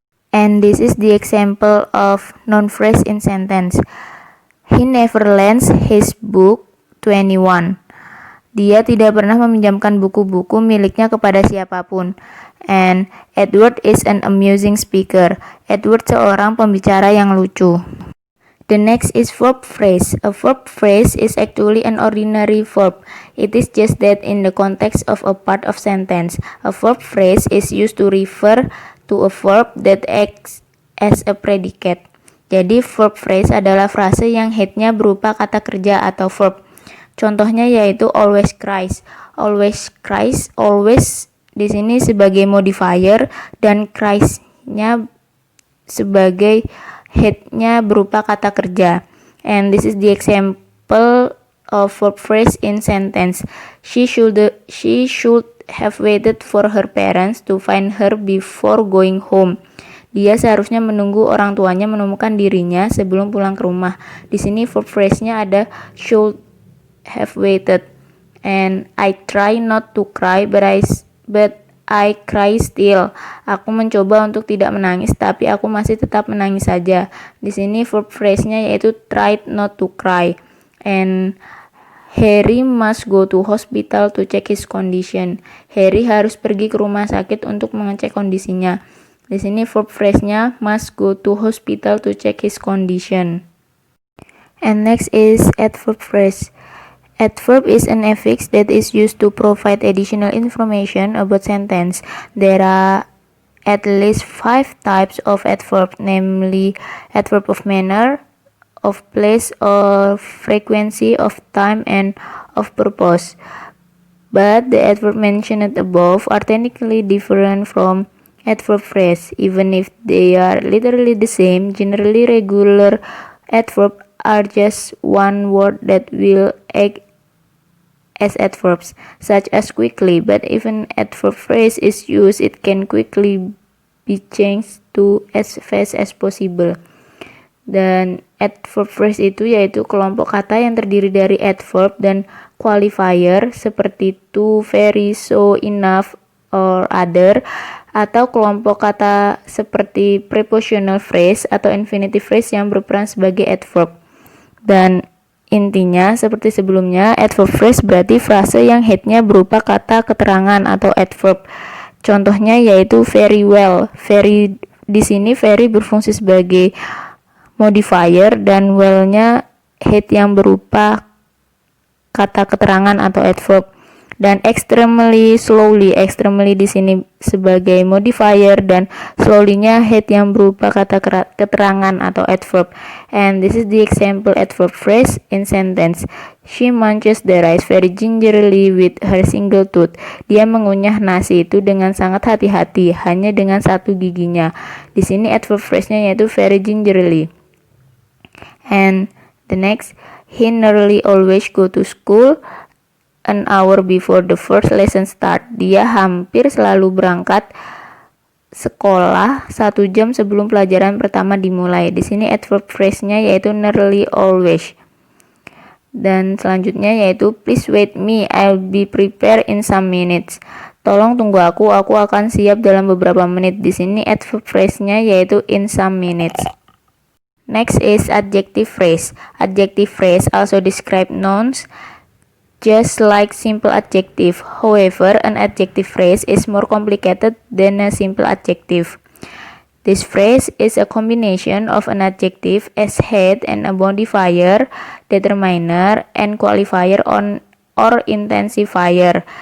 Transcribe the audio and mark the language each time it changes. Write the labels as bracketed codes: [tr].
[en] And this is the example of noun phrase in sentence. He never lends his book to anyone. [id] Dia tidak pernah meminjamkan buku-buku miliknya kepada siapapun. [en] And Edward is an amusing speaker. [id] Edward seorang pembicara yang lucu. [en] The next is verb phrase. A verb phrase is actually an ordinary verb. It is just that in the context of a part of sentence. A verb phrase is used to refer to a verb that acts as a predicate. [id] Jadi verb phrase adalah frase yang headnya berupa kata kerja atau verb. Contohnya yaitu [en] always cries. Always cries, [id] always di sini sebagai modifier dan cries-nya sebagai headnya berupa kata kerja. [en] And this is the example of verb phrase in sentence. She should have waited for her parents to find her before going home. [id] Dia seharusnya menunggu orang tuanya menemukan dirinya sebelum pulang ke rumah. Di sini verb phrase-nya ada [en] should have waited. And I try not to cry but I cry still. [id] Aku mencoba untuk tidak menangis tapi aku masih tetap menangis saja. Di sini verb phrase-nya yaitu [en] tried not to cry. And Harry must go to hospital to check his condition. [id] Harry harus pergi ke rumah sakit untuk mengecek kondisinya. Di sini verb phrase-nya [en] must go to hospital to check his condition. And next is adverb phrase. Adverb is an affix that is used to provide additional information about sentence. There are at least 5 types of adverb, namely adverb of manner, of place, of frequency, of time, and of purpose. But the adverb mentioned above are technically different from adverb phrase, even if they are literally the same. Generally, regular adverb are just one word that will act as adverbs, such as quickly, but even adverb phrase is used, it can quickly be changed to as fast as possible. [id] Dan adverb phrase itu yaitu kelompok kata yang terdiri dari adverb dan qualifier seperti [en] to, very, so, enough, or other, [id] atau kelompok kata seperti prepositional phrase atau infinitive phrase yang berperan sebagai adverb. Dan Intinya, seperti sebelumnya, adverb phrase berarti frase yang headnya berupa kata keterangan atau adverb. Contohnya yaitu [en] very well. [id] Very di sini very berfungsi sebagai modifier dan well-nya head yang berupa kata keterangan atau adverb. Dan [en] extremely slowly [id] di sini sebagai modifier dan slowly-nya head yang berupa kata keterangan atau adverb. [en] And this is the example adverb phrase in sentence. She munches the rice very gingerly with her single tooth. [id] Dia mengunyah nasi itu dengan sangat hati-hati, hanya dengan satu giginya. Di sini adverb phrase-nya yaitu [en] very gingerly. And the next, he nearly always go to school an hour before the first lesson start. [id] Dia hampir selalu berangkat sekolah 1 jam sebelum pelajaran pertama dimulai. Di sini adverb phrase-nya yaitu [en] nearly always. [id] Dan selanjutnya yaitu [en] please wait me, I'll be prepared in some minutes. [id] Tolong tunggu aku akan siap dalam beberapa menit. Di sini adverb phrase-nya yaitu [en] in some minutes. Next is adjective phrase. Adjective phrase also describe nouns just like simple adjective. However, an adjective phrase is more complicated than a simple adjective. This phrase is a combination of an adjective as head and a modifier, determiner, and qualifier or intensifier.